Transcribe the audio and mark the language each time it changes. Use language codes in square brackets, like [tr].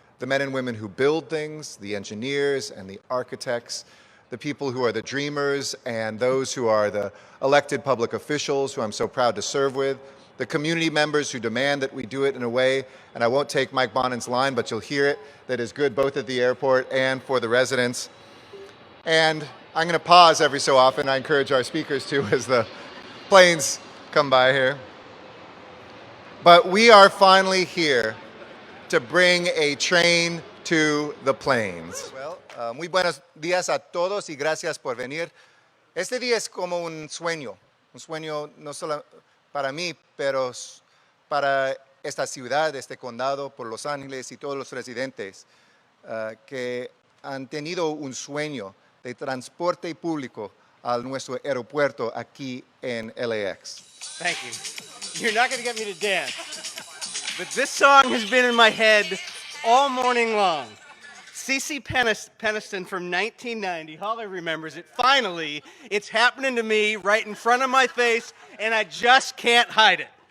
[en] The men and women who build things, the engineers and the architects, the people who are the dreamers and those who are the elected public officials who I'm so proud to serve with, the community members who demand that we do it in a way, and I won't take Mike Bonin's line, but you'll hear it, that is good both at the airport and for the residents. And I'm going to pause every so often. I encourage our speakers to as the planes come by here. But we are finally here to bring a train to the plains. Well, [es] muy buenos días a todos y gracias por venir. Este día es como un sueño no solo para mí, pero para esta ciudad, este condado, por Los Ángeles y todos los residentes que han tenido un sueño de transporte público a nuestro aeropuerto aquí en LAX. [en] Thank you. You're not going to get me to dance, but this song has been in my head all morning long. CeCe Peniston from 1990, Holly remembers it. Finally, it's happening to me right in front of my face, and I just can't hide it.